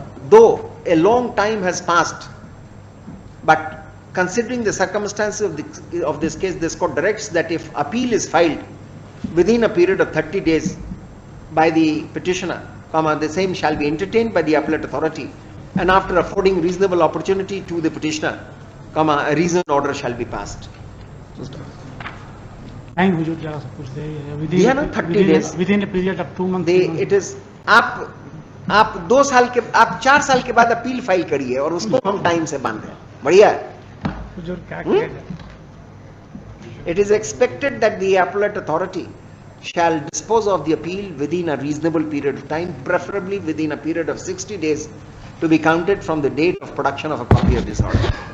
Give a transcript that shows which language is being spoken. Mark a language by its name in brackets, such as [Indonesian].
[English] Though a long time has passed, but considering the circumstances of this case, this court directs that if appeal is filed within a period of 30 days by the petitioner, the same shall be entertained by the appellate authority, and after affording reasonable opportunity to the petitioner, a reasoned order shall be passed. [Hindi] Time हुजूर जरा सा कुछ दे दिया ना [English] 30 days within a period of 2 month. दे it is [Hindi] आप 2 साल के, आप 4 साल के बाद अपील फाइल करिए और उसको हम टाइम से बांधे। बढ़िया है। हुजूर क्या किया जाए? [English] It is expected that the appellate authority shall dispose of the appeal within a reasonable period of time, preferably within a period of 60 days to be counted from the date of production of a copy of this order.